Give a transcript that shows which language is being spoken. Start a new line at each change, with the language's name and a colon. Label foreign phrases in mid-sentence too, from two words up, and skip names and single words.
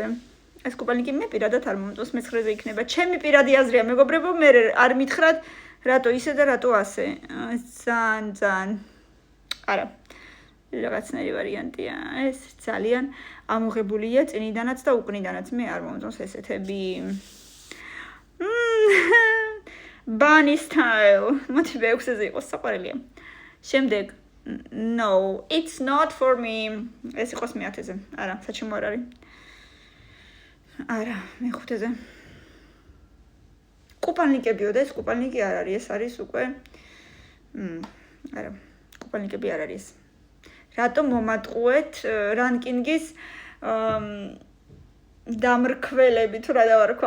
Georgian: ეს კუპალნიკი მე პირადად არ მომწონს, მეცხრეზე იქნება. ჩემი პირადი აზრია მეგობრებო, მე არ მითხრათ რატო ისე და რატო ასე. ძალიან არა. რაღაცნაირი ვარიანტია. ეს ძალიან ამოღებულია წინიდანაც და უკნიდანაც. მე არ მომწონს ესეთები.
English: Bunny style.
Georgian: მოდი მე-6-ზე იყოს საყვარელია.
English: შემდეგ No, it's not for me.
Georgian: ეს იყოს მე-10-ზე. არა, საჩემო არ არის. არა, მე-5-ზე. კუპალნიკებიო და ეს კუპალნიკი არ არის, ეს არის უკვე არა, კუპალნიკები არ არის. რატომ მომატყუეთ რანკინგის დამრქველები თუ რა დავარქვა?